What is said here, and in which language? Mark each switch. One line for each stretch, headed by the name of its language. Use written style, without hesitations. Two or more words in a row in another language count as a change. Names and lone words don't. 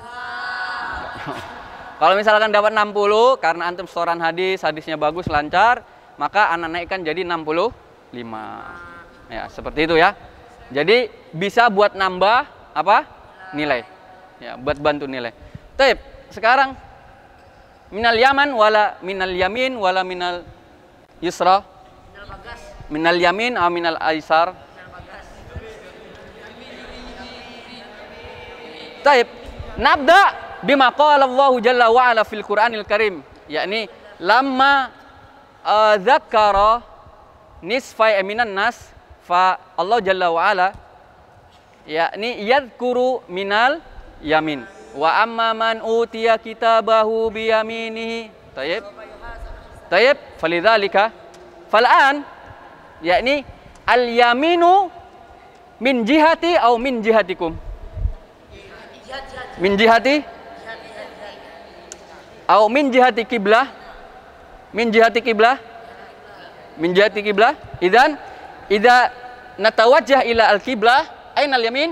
Indonesian: Kalau misalkan dapat 60 karena antum setoran hadis, hadisnya bagus, lancar, maka anak naikkan jadi 65. Ya, seperti itu ya. Jadi bisa buat nambah apa? Nilai. Ya, buat bantu nilai.
Arabic: طيب, sekarang من اليمن ولا من اليمين ولا من اليسرى? من اليمين atau من الأيسر? طيب، نبدأ بما قال الله جل وعلا في القرآن الكريم، يعني لما ذكر نصفي من الناس فالله جل وعلا يعني يذكر من اليمين وأما من أوتي كتابه بيمينه. طيب. طيب, فلذلك فالآن يعني اليمين من جهتي atau من جهتكم? من جهتي atau من جهة القبلة? من جهة القبلة؟ من جهة القبلة. إذن إذا نتوجه إلى القبلة أين اليمين?